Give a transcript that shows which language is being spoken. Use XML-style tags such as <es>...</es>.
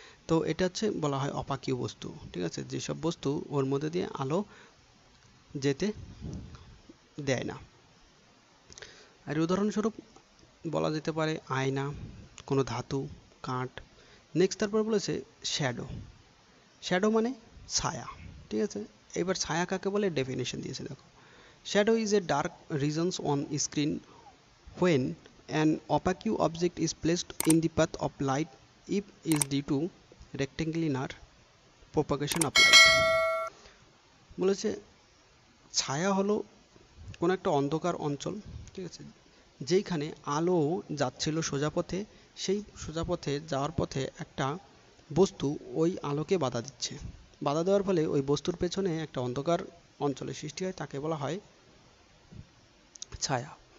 <bn>তো এটা হচ্ছে বলা হয় অপাকিউ বস্তু, ঠিক আছে, যেসব বস্তু ওর মধ্যে দিয়ে আলো যেতে দেয় না। আর উদাহরণস্বরূপ বলা যেতে পারে আয়না, কোনো ধাতু, কাঠ। নেক্সট তারপর বলেছে শ্যাডো। শ্যাডো মানে ছায়া, ঠিক আছে। এবার ছায়া কাকে বলে ডেফিনেশন দিয়েছে দেখো,</bn> <en>Shadow is a dark reasons on screen when an opaque object is placed in the path of light if is due to rectangular propagation of light।</en> <bn>বলেছে ছায়া হলো কোনো একটা অন্ধকার অঞ্চল, ঠিক আছে, যেইখানে আলো যাচ্ছিল সোজা পথে, সেই সোজা পথে যাওয়ার পথে একটা বস্তু ওই আলোকে বাধা দিচ্ছে, বাধা দেওয়ার ফলে ওই বস্তুর পেছনে একটা অন্ধকার অঞ্চলের সৃষ্টি হয়, তাকে বলা হয় ছায়া।</bn>